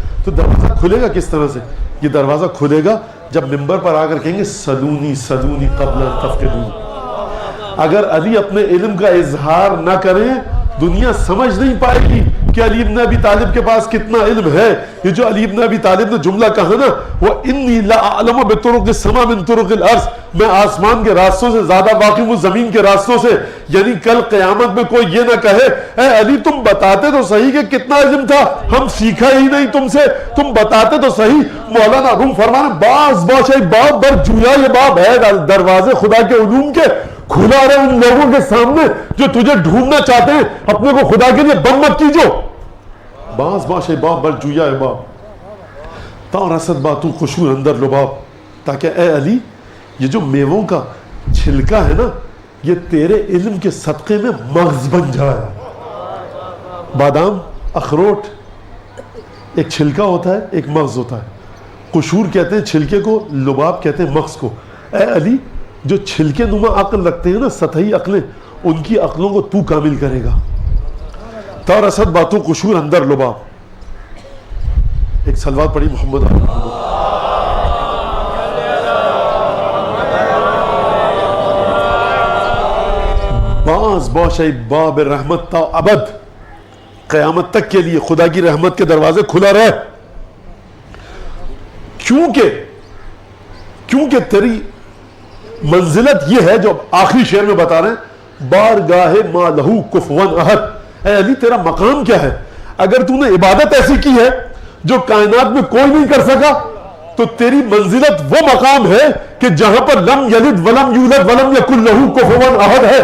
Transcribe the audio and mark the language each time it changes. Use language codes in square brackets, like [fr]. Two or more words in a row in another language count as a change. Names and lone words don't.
[ur] تو دروازہ کھلے گا کس طرح سے؟ یہ دروازہ کھلے گا جب ممبر پر آ کر کہیں گے [ar] سلونی سلونی قبل ان تفقدون۔ [ur] اگر علی اپنے علم کا اظہار نہ کریں دنیا سمجھ نہیں پائے گی کہ علی ابن ابی طالب کے پاس کتنا علم ہے۔ یہ جو علی ابن ابی طالب نے جملہ کہا نا، وہ [ar] انی لا اعلم بطرق السماء من طرق الارض، [ur] میں آسمان کے راستوں سے زیادہ واقف ہوں زمین کے راستوں سے، یعنی کل قیامت میں کوئی یہ نہ کہے اے علی تم بتاتے تو صحیح کہ کتنا علم تھا، ہم سیکھا ہی نہیں تم سے، تم بتاتے تو صحیح۔ مولانا روم فرمانا [fa] باز باشی باب بر جویا [ur] یہ باب ہے دروازے خدا کے علوم کے، کھلا رہے ان لوگوں کے سامنے جو تجھے ڈھونڈنا چاہتے ہیں، اپنے کو خدا کے لیے بند مت کیجو۔ [fa] باز باشی باب بر جویا باب تا رسد باتو خشور اندر لباب، [ur] تاکہ اے علی یہ جو میووں کا چھلکا ہے نا یہ تیرے علم کے صدقے میں مغز بن جائے۔ بادام، اخروٹ ایک چھلکا ہوتا ہے ایک مغز ہوتا ہے، قشور کہتے ہیں چھلکے کو، لباب کہتے ہیں مغز کو۔ اے علی جو چھلکے نما عقل رکھتے ہیں نا، سطحی عقلیں، ان کی عقلوں کو تو کامل کرے گا۔ [fa] تا رسد باتوں قشور اندر لباب۔ [ur] ایک صلوات پڑھی محمد علیہ وسلم۔ باز باشی باب رحمت تا ابد، قیامت تک کے لیے خدا کی رحمت کے دروازے کھلا رہے، کیونکہ تیری منزلت یہ ہے جو آخری شعر میں بتا رہے ہیں، بارگاہ [ar] ما لہو کفون احد۔ [ur] اے علی تیرا مقام کیا ہے؟ اگر تو نے عبادت ایسی کی ہے جو کائنات میں کوئی نہیں کر سکا، تو تیری منزلت وہ مقام ہے کہ جہاں پر [ar] لم یلد ولم یولد ولم یکن لہو کفون احد [ur] ہے۔